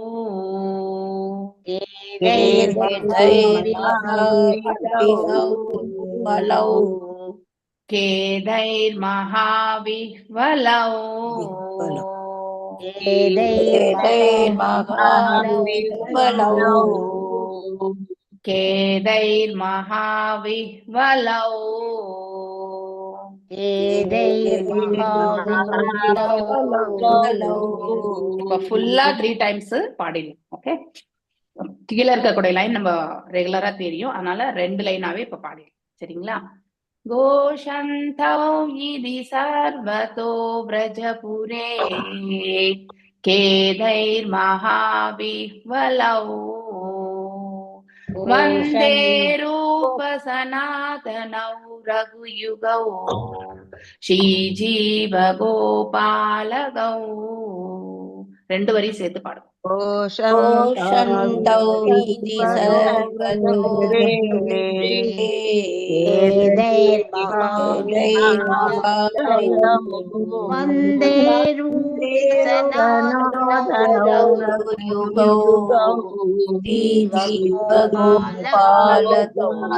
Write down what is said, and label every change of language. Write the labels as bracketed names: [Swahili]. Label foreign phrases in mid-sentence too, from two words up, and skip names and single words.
[Sanskrit] केदैर्महाविह्वलौ केदैर्महाविह्वलौ केदैर्महाविह्वलौ [Tamil] केदैर्महाविह्वलौ இப்ப ஃபுல்லா 3 டைம்ஸ் பாடிடலாம். ஓகே, கீழே இருக்கக்கூடிய லைன் நம்ம ரெகுலரா தெரியும், அதனால 2 லைனாவே இப்ப பாடிடலாம். சரிங்களா? [Sanskrit] घोषन्तौ इति सर्वतो व्रजपुरे केदैर्महाविह्वलौ वन्दे रूपसनातनौ रघुयुगौ श्रीजीवगोपालगौ. [Tamil] 2 வரி சேர்த்து பாடும். [Sanskrit] घोषन्तौ इति सर्वतो वन्दे रूपसनातनौ रघुयुगौ श्रीजीवगोपालगौ.